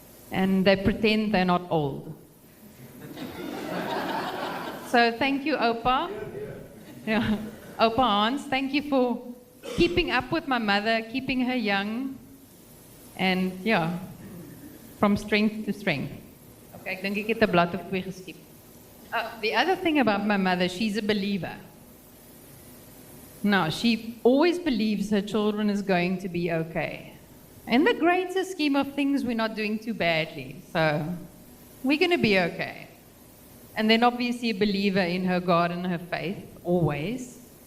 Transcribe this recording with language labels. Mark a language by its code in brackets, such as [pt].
[en] And they pretend they're not old. So thank you, Opa. Yeah. Opa Hans, thank you for keeping up with my mother, keeping her young, and yeah, from strength to strength. [af] Okay, ek dink ek het 'n blad of 2 geskep. [en] The other thing about my mother, she's a believer. Now, she always believes her children is going to be okay. In the greater scheme of things, we're not doing too badly, so we're going to be okay. And then obviously a believer in her God and her faith, always.